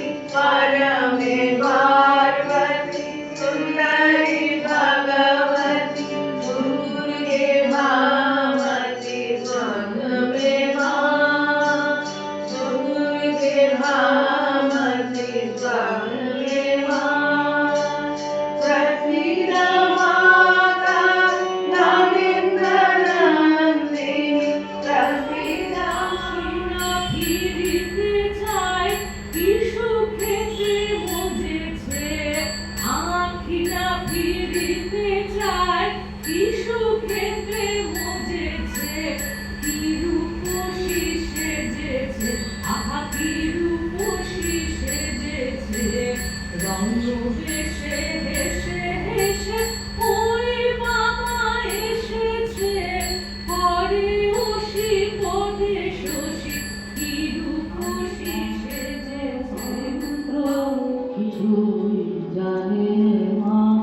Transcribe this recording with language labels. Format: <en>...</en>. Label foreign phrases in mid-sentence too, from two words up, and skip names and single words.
<sa>परमे पार्वती सुंदरी भगवती, दुर्गे भामती स्वर्ण में मां, दुर्गे भामती स्वर्ण में मां, प्रसीद माता नरेंद्र नंदिनी, प्रसीद</sa> <bn>ফিরিতে চায় কি সুখেতে মজেছে, আখিরা ফিরিতে চায় কি সুখেতে মজেছে, কি রূপসী সেজেছে, আহা কি রূপসী সেজেছে, রঙ্গ বেশে হেসে হেসে ওই বাবা এসেছে, পরে ওসি পদে শশী কি রূপসী সেজেছে, কিছুই জানে মা।</bn>